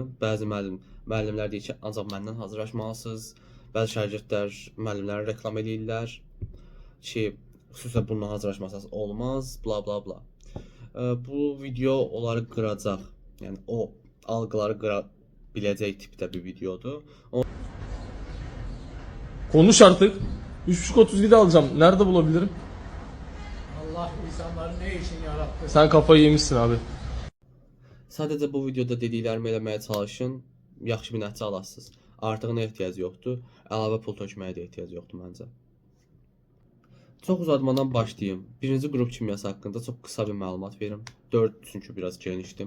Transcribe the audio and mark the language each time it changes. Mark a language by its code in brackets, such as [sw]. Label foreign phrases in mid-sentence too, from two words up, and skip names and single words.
[az] Bəzi müəllimlər deyir ki, ancaq məndən hazırlaşmalısınız. Bəzi şagirdlər müəllimləri reklam edirlər ki, xüsusən bununla hazırlaşmasaz olmaz, bla bla bla. Bu video onları qıracaq. Yəni o algıları qıra biləcək tipdə bir videodur. [tr] Konuş artık. 3.37 alacağım. Nerede bulabilirim? Allah insanları ne için yarattı? Sen kafayı yemişsin abi. [az] Sadəcə bu videoda dediklərimi eləməyə çalışın, yaxşı bir nəticə alasınız. Artığına ehtiyac yoxdur, əlavə pul tökməyə də ehtiyac yoxdur məncə. Çox uzatmadan başlayayım. Birinci qrup kimyası haqqında çox qısa bir məlumat verim. 4 çünki biraz genişdim.